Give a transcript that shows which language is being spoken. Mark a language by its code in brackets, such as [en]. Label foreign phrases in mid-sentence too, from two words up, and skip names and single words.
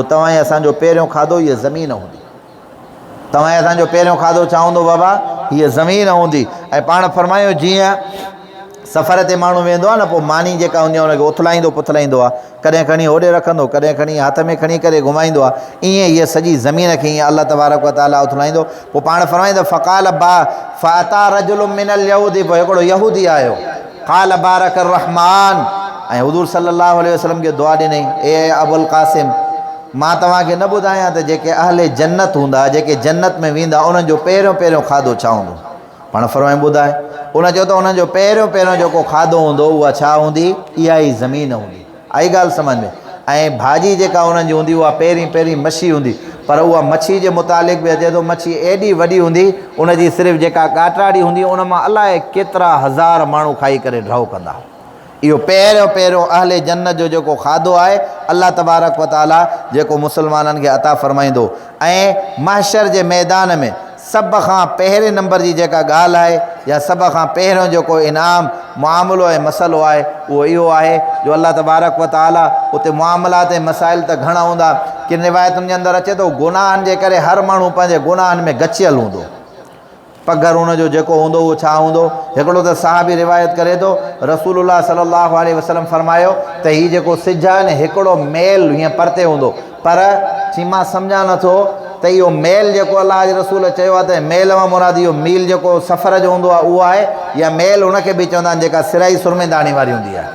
[sd] तव्हां ऐं असांजो पहिरियों खाधो हीअ ज़मीन हूंदी। तव्हां ऐं असांजो पहिरियों खाधो छा हूंदो बाबा? हीअ ज़मीन हूंदी। ऐं पाण फरमायो जीअं सफ़र ते माण्हू वेंदो आहे न, पोइ मानी जेका हूंदी आहे उनखे उथलाईंदो पुथलाईंदो आहे, कॾहिं खणी होॾे रखंदो, कॾहिं खणी हथ में खणी करे घुमाईंदो आहे, ईअं हीअ सॼी ज़मीन खे ईअं अल्लाह [ar] تبارك وتعالى [sd] उथलाईंदो। पोइ पाण फरमाईंदो [ar] فقال با فأتى رجلم من اليهودي, [sd] पोइ हिकिड़ो यहूदी आयो, [ar] قال بارك الرحمن, [sd] ऐं हुज़ूर [ar] صلى الله عليه وسلم [sd] खे दुआ ॾिनई ए अबुल क़ासिम मां तव्हांखे न ॿुधायां त जेके अहले जन्नत हूंदा, जेके जन्नत में वेंदा उन्हनि जो पहिरियों पहिरियों खाधो छा हूंदो? पाण फरमाए ॿुधाए। उन चयो त उन्हनि जो पहिरियों पहिरियों जेको खाधो हूंदो उहा छा हूंदी? इहा ई ज़मीन हूंदी। आई ॻाल्हि सम्झ में? ऐं भाॼी जेका उन्हनि जी हूंदी उहा पहिरीं पहिरीं मच्छी हूंदी, पर उहा मच्छी जे मुतालिक़ बि अचे थो मच्छी एॾी वॾी हूंदी उनजी सिर्फ़ु जेका काटराड़ी हूंदी उन मां अलाए केतिरा हज़ार माण्हू खाई करे ड्राउ कंदा। इहो पहिरियों पहिरियों अहले जन्नत जो जेको खाधो आहे अल्लाह [ar] تبارك وتعالى [sd] जेको मुस्लमाननि खे अता फ़रमाईंदो। ऐं महशर जे मैदान में सभ खां पहिरें नंबर जी जेका ॻाल्हि आहे या सभ खां पहिरियों जेको इनाम मामिलो ऐं मसइलो आहे उहो इहो आहे जो अल्लाह [ar] تبارك وتعالى [sd] उते मामलात ऐं मसाइल त घणा हूंदा। किन रिवायतुनि जे अंदरि अचे थो गुनाहनि जे करे हर माण्हू पंहिंजे गुनाहनि में गचियल हूंदो, पघर हुनजो जेको हूंदो उहो छा हूंदो? हिकिड़ो त साहबी रिवायत करे थो रसूलुल्लाह [ar] صلى الله عليه وسلم [sd] फरमायो त हीउ जेको सिज आहे न हिकिड़ो मेल हीअं परते हूंदो, पर चई मां सम्झां नथो त इहो मेल जेको अलाह जे रसूल चयो आहे त मेल मां मुराद इहो मील जेको सफ़र जो हूंदो आहे उहो आहे या मेल हुनखे बि चवंदा आहिनि जेका सिराई सुरमेदानी वारी हूंदी आहे।